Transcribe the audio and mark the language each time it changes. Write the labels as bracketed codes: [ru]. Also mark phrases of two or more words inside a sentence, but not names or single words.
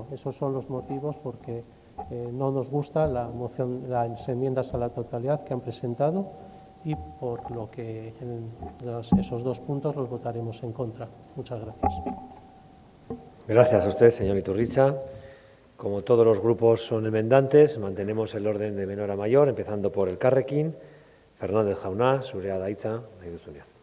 [es] Esos son los motivos porque no nos gusta las enmiendas a la totalidad que han presentado y por lo que en esos 2 puntos los votaremos en contra. Muchas gracias. Gracias a usted, señor Iturricha. Como todos los grupos son enmendantes, mantenemos el orden de menor a mayor, empezando por Elkarrekin. [eu] Fernández Jauna, zurea da hitza, nahi duzunean.